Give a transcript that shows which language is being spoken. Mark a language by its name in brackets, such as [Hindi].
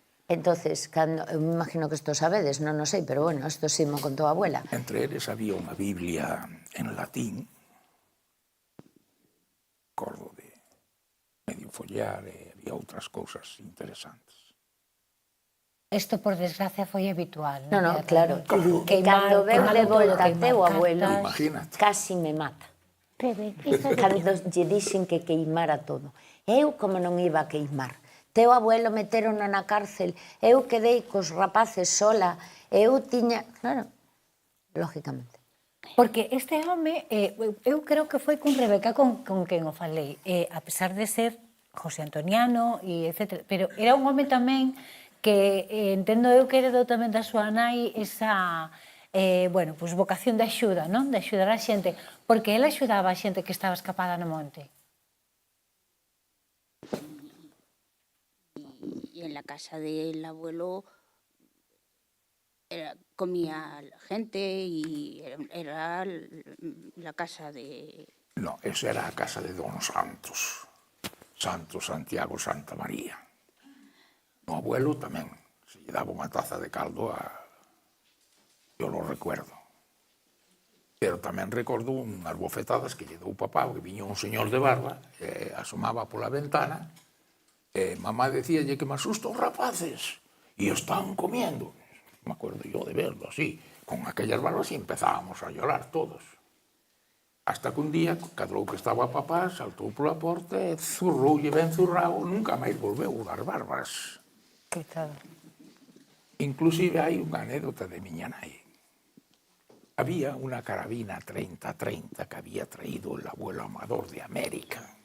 [Galician] Entonces, eu me imagino que isto sabedes, non o sei, pero bueno, isto sí me contou a abuela. Entre eles había unha Biblia en latín, acordo de medio follar, e había outras cousas interesantes. Isto, por desgracia, foi habitual. Non, claro. Cando veu de volta teu abuelo, casi me mata. Cando lle dixen que queimara todo. Eu como non iba a queimar. Teu abuelo meteron na cárcel, eu quedei cos rapaces sola, eu tiña... Claro, lógicamente. Porque este home, eu creo que foi con Rebeca con quen o falei, a pesar de ser José Antoniano, etc. Pero era un home tamén que entendo eu que heredou tamén da súa nai esa vocación de axuda, non? De axudar a xente, porque ela axudaba a xente que estaba escapada no monte. [Spanish] Y en la casa del abuelo comía gente y era la casa de... [Galician] No, esa era a casa de Don Santos. Santos, Santiago, Santa María. O abuelo tamén se lle daba unha taza de caldo a... Eu [Spanish] lo recuerdo. [Galician] Pero tamén recordo unhas bofetadas que lle dou papá, que viña un señor de barba, asomaba pola ventana, e mamá decíalle que me asusta os rapaces, e [Spanish] están comiendo. Me acuerdo yo de verlo así, con aquellas barbas, e empezábamos a llorar todos. [Galician] Hasta que un día, cadrou que estaba papá, saltou pola porta e zurroulle ben zurrao, nunca máis volveu das barbas. Coitado. Inclusive hai unha anécdota de miña nai. Había unha carabina 30-30 que había traído el abuelo Amador de América.